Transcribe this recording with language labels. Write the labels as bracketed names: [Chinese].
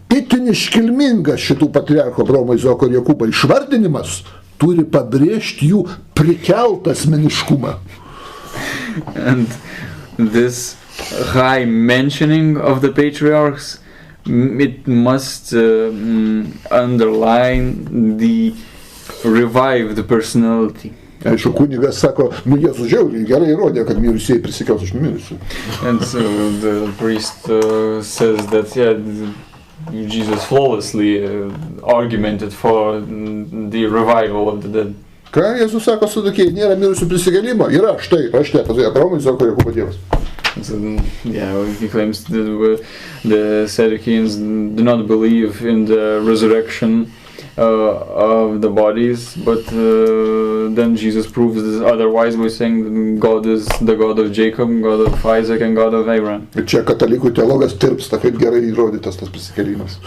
[Lithuanian] Itin iškilmingas šitų patriarchų Abraomo, Izaoko ir Jokūbo išvardinimas turi pabrėžti jų prikeltą asmeniškumą. [English] And this high mentioning of the patriarchs, it must underline the revived personality. [Lithuanian] Aišku, kunigas sako, Jėzus žiauriai gerai įrodė, kad mirusieji prisikels iš mirusių. [English] And so the priest says that Jesus flawlessly argumented for the revival of the dead. [Lithuanian] Ką Jėzus sako Sadukiai, nėra mirusių prisikėlimo? Yra, štai, rašte, Abraomo, Izaoko ir Jokūbo Dievas. [English] So, he claims that the Sadducees do not believe in the resurrection of the bodies, but then Jesus proves this otherwise by saying that God is the God of Jacob, God of Isaac, and God of Abraham. [Lithuanian] Ir čia katalikų teologas tirpsta, kaip gerai įrodytas tas prisikėlimas.